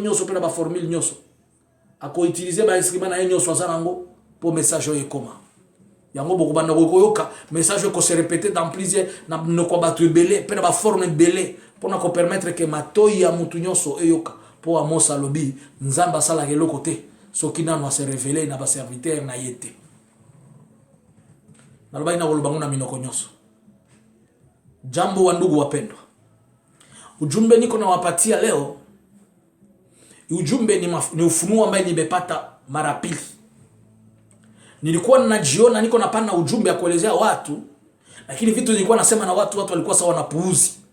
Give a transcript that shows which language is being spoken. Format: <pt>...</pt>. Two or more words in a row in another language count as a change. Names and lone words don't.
<ln>nyonso pe na ba formule nyonso ako utiliser ba instrument na nyonso azanango po message yo ekoma yango boko banda ko yoka message ko</ln> <fr>se répéter dans plusieurs</fr> <ln>na no ko batu belé pe na ba forme belé pour na ko</ln> <fr>permettre que</fr> <ln>matoi ya mutu nyonso eyoka po amosa lobi nzamba sala ke lokote soki nanu a se révéler na ba serviteur na yete na loba ina kolobango na minoko nyonso.</ln> <sw>Jambo wa ndugu wapendwa, ujumbe niko na wapatia leo, ujumbe ni ufunuo ambaye nimepata mara pili. Nilikuwa ninajiona niko napana ujumbe ya kuelezea watu, lakini vitu nilikuwa nasema na watu walikuwa sawa na puuzi.</sw>